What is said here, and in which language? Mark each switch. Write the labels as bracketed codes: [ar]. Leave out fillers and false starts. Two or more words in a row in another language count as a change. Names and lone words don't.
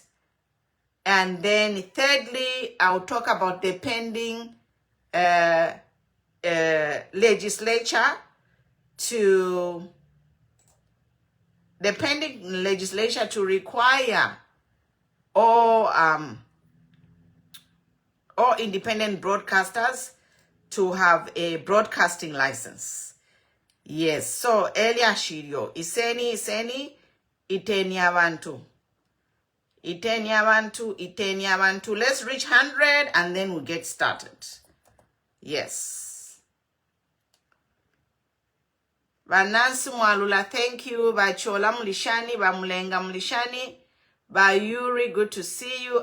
[en] And then thirdly, I'll talk about the pending legislature to require all independent broadcasters to have a broadcasting license. Yes, so earlier [bem] shirio iseni iteni abantu. [en] Let's reach 100 and then we'll get started. Yes. Vanansi Mwalula, thank you. Bachola Mulishani, Bamulenga Mulishani, Yuri, good to see you.